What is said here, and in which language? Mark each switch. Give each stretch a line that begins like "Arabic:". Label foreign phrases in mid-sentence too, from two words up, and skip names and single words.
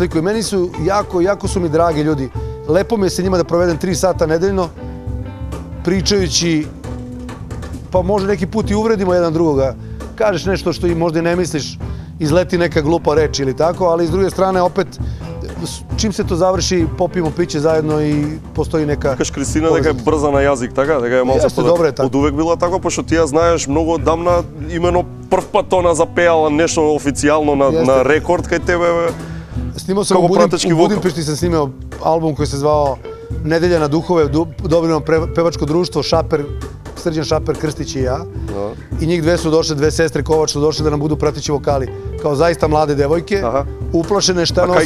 Serbian: I meni su jako su mi dragi ljudi. Lepo mi je sa njima da provedem 3 sata nedeljno, pričajući, pa možda neki put i uvredimo jedan drugoga. Kažeš nešto što i možda ne misliš, izleti neka glupa reč ili tako, ali s druge strane opet, čim se to završi, popijemo piće zajedno i postoji neka...
Macedonian: Кажеш, Кристина, дека е брза на јазик, така? Дека е малце од увек била така, пошто ти ја знаеш многу одамна, имено прв пат она запеала нешто официјално на рекорд кај тебе.
Serbian: Снимao sam u Budimpešti, sam snimao album koji se zvao Nedelja na duhove, dobilo pevačko društvo Srđan Šaper, Krstić i ja. I njih dve su došle, dve sestre Kovač su došle da nam budu prateći vokali. Kao zaista mlade devojke, uplašene šta nosi...